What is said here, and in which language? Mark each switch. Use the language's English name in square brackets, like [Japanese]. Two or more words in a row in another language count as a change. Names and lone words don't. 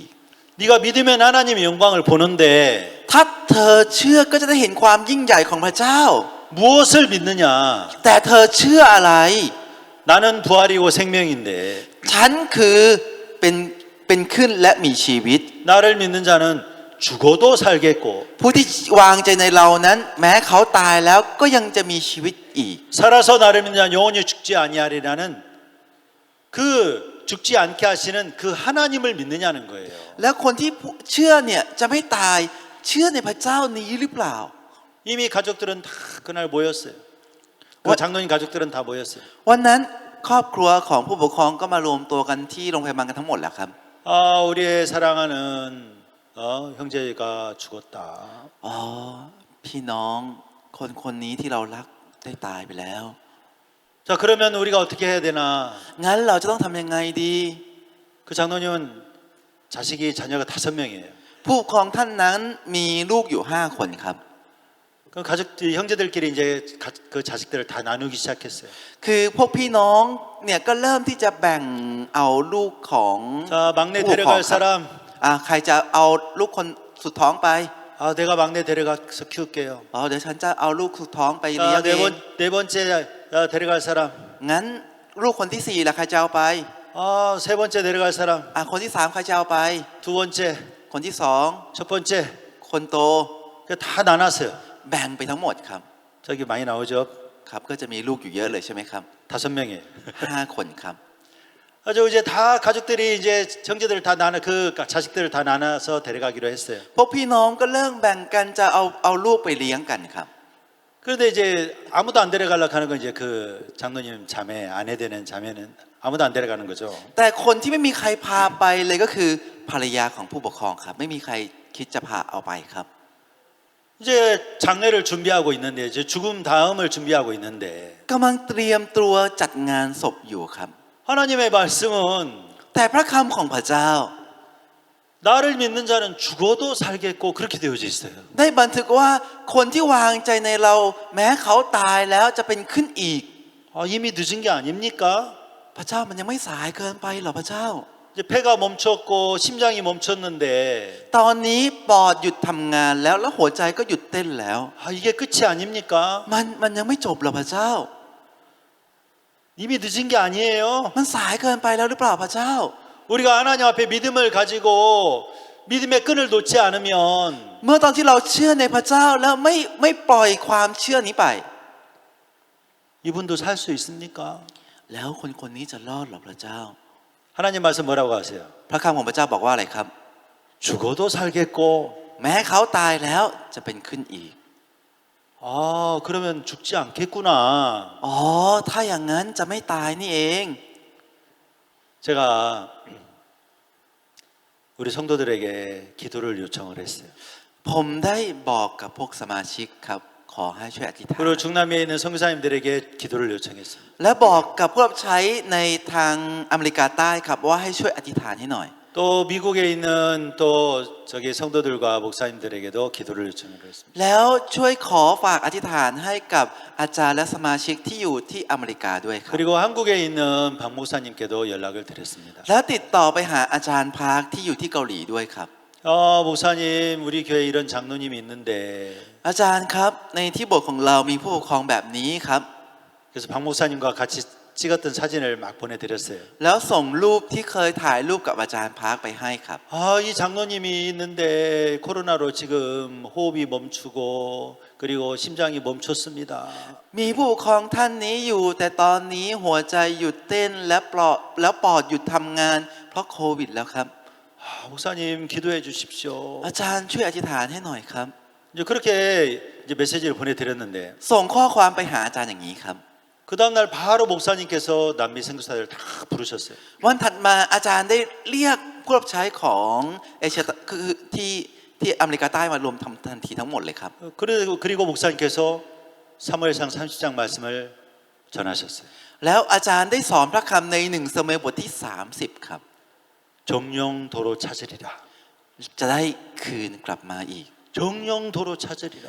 [Korean] 네가 믿으면 하나님의 영광을 보는데 [Thai] ถ้าเธอเชื่อก็จะได้เห็นความยิ่งใหญ่ของพระเจ้า [Korean] 무엇을 믿느냐. [Thai] แต่เธอเชื่ออะไร [Korean] 나는 부활이고 생명인데 [Thai] ฉันคือเป็นขึ้นและมีชีวิต [Korean] 나를 믿는 자는 죽어도 살겠고 [Thai] ผู้ที่วางใจในเรานั้น แม้เขาตายแล้วก็ยังจะมีชีวิตอีก [Korean] 살아서 나를 믿는 자는 영원히 죽지 아니하리라는 그 죽지 않게 하시는 그 하나님을 믿느냐는 거예요. [Thai] แล้วคนที่เชื่อเนี่ยจะไม่ตายเชื่อในพระเจ้านี้หรือเปล่า [Korean] 이미 가족들은 다 그날 모였어요. 그 장로님 가족들은 다 모였어요. [Thai] วันนั้นครอบครัวของผู้ปกครองก็มารวมตัวกันที่โรงพยาบาลกันทั้งหมดแล้วครับ [Korean] 아, 우리의 사랑하는 형제가 죽었다. [Thai] อ๋อพี่น้องคนคนนี้ที่เรารักได้ตายไปแล้ว [Korean] 자, 그러면 우리가 어떻게 해야 되나? [Thai] งั้นเราจะต้องทำยังไงดี [Korean] 그 장로님은 자녀가 5명이에요. [Thai] ผู้ปกครองท่านนั้นมีลูกอยู่5 คนครับ [Korean] 그 형제들끼리 이제 그 자식들을 다 나누기 시작했어요. [Thai] คือพวกพี่น้องเนี่ยก็เริ่มที่จะแบ่งเอาลูกของ [Korean] 자, 막내 [Thai] ผู้ปกครอง [Korean] 데려갈 [Thai] ครับ [Korean] 사람. [Thai] ใครจะเอาลูกคนสุดท้องไป [Korean] 아, 내가 막내 데려가서 키울게요. [Thai] เดี๋ยวฉันจะเอาลูกสุดท้องไปเลี้ยง [Korean] 자, [Thai] เอง [Korean] 네 번째 데려갈 사람. [Thai] งั้นลูกคนที่4ล่ะใครจะเอาไป [Korean] 아, 세 번째 데려갈 사람. [Thai] คนที่3ใครจะเอาไป [Korean] 두 번째, [Thai] คนที่ [Korean] 첫 번째. [Thai] 2 คนโต [Korean] 다 나눴어요. [Thai] แบ่งไปทั้งหมดครับ [Korean] 저기 많이 나오죠. [Thai] ครับก็จะมีลูกอยู่เยอะเลยใช่ไหมครับ [Korean] 5명이에요. [Thai] 5 คนครับ [Korean] 아주 이제 다 가족들이 이제 형제들을 다 나눠 그 자식들을 다 나눠서 데려가기로 했어요. [Thai] พวกพี่น้องก็เริ่มแบ่งกันจะเอาลูกไปเลี้ยงกันครับ [Korean] 그런데 이제 아무도 안 데려가려고 하는 건 이제 그 장로님 자매 아내 되는 자매는 아무도 안 데려가는 거죠. [Thai] แต่คนที่ไม่มีใครพาไปเลยก็คือภรรยาของผู้ปกครองครับ ไม่มีใครคิดจะพาเอาไปครับ [Korean] 이제 장례를 준비하고 있는데 이제 죽음 다음을 준비하고 있는데 [Thai] กำลังเตรียมตัวจัดงานศพอยู่ครับ [Korean] 하나님의 말씀은 [Thai] แต่พระคำของพระเจ้า [Korean] 나를 믿는 자는 죽어도 살겠고 그렇게 되어져 있어요. [Thai] ได้บันทึกว่าคนที่วางใจในเรา แม้เขาตายแล้วจะเป็นขึ้นอีก [Korean] 이미 늦은 게 아닙니까? [Thai] พระเจ้ามันยังไม่สายเกินไปหรอพระเจ้า [Korean] 이제 폐가 멈췄고 심장이 멈췄는데 [Thai] ตอนนี้ปอดหยุดทำงานแล้วหัวใจก็หยุดเต้นแล้ว [Korean] 이게 끝이 아닙니까? [Thai] มันยังไม่จบหรอพระเจ้า [Korean] 이미 늦은 게 아니에요. [Thai] มันสายเกินไปแล้วหรือเปล่าพระเจ้า [Korean] 우리가 하나님 앞에 믿음을 가지고 믿음의 끈을 놓지 않으면 [Thai] เมื่อตอนที่เราเชื่อในพระเจ้าแล้วไม่ปล่อยความเชื่อนี้ไป [Korean] 이분도 살 수 있습니까? [Thai] แล้วคนนี้จะรอดหรอพระเจ้า [Korean] 하나님 말씀 뭐라고 하세요? [Thai] พระคำของพระเจ้าบอกว่าอะไรครับ [Korean] 죽어도 살겠고 [Thai] แม้เขาตายแล้วจะเป็นขึ้นอีก [Korean] 그러면 죽지 않겠구나. [Thai] ถ้าอย่างนั้นจะไม่ตายนี่เอง [Korean] 제가 우리 성도들에게 기도를 요청을 했어요. [Thai] ผมได้บอกกับพวกสมาชิกครับขอให้ช่วยอธิษฐาน [Korean] 그리고 중남미에 있는 선교사님들에게 기도를 요청했어요. [Thai] และบอกกับผู้รับใช้ในทางอเมริกาใต้ครับว่าให้ช่วยอธิษฐานให้หน่อย [Korean] 또 미국에 있는 또 저기 성도들과 목사님들에게도 기도를 요청을 했습니다. [Thai] แล้วช่วยขอฝากอธิษฐานให้กับอาจารย์และสมาชิกที่อยู่ที่อเมริกาด้วยครับ [Korean] 그리고 한국에 있는 박 목사님께도 연락을 드렸습니다. [Thai] แล้วติดต่อไปหาอาจารย์พาร์คที่อยู่ที่เกาหลีด้วยครับ [Korean] 목사님 우리 교회에 이런 장로님이 있는데 [Thai] อาจารย์ครับในที่โบสถ์ของเรามีผู้ปกครองแบบนี้ครับ [Korean] 그래서 박 목사님과 같이 찍었던 사진을 막 보내드렸어요. [Thai] แล้วส่งรูปที่เคยถ่ายรูปกับอาจารย์พาร์คไปให้ครับ [Korean] 이 장로님이 있는데 코로나로 지금 호흡이 멈추고 그리고 심장이 멈췄습니다. [Thai] มีผู้ปกครองท่านนี้อยู่ แต่ตอนนี้หัวใจหยุดเต้นและปอดหยุดทำงานเพราะโควิดแล้วครับ [Korean] 목사님 기도해 주십시오. [Thai] อาจารย์ช่วยอธิษฐานให้หน่อยครับ [Korean] 이제 그렇게 이제 메시지를 보내드렸는데 [Thai] ส่งข้อความไปหาอาจารย์อย่างนี้ครับ [Korean] 그 다음날 바로 목사님께서 남미 선교사들 다 부르셨어요. [Thai] วันถัดมาอาจารย์ได้เรียกผู้รับใช้ของเอเชียคือที่อเมริกาใต้มารวมทำทันทีทั้งหมดเลยครับ [Korean] 그리고 목사님께서 사무엘상 30장 말씀을 전하셨어요. [Thai] แล้วอาจารย์ได้สอนพระคำใน1 ซามูเอลบทที่30ครับ [Korean] 정령도로 찾으리라. [Thai] จะได้คืนกลับมาอีก [Korean] 정령도로 찾으리라.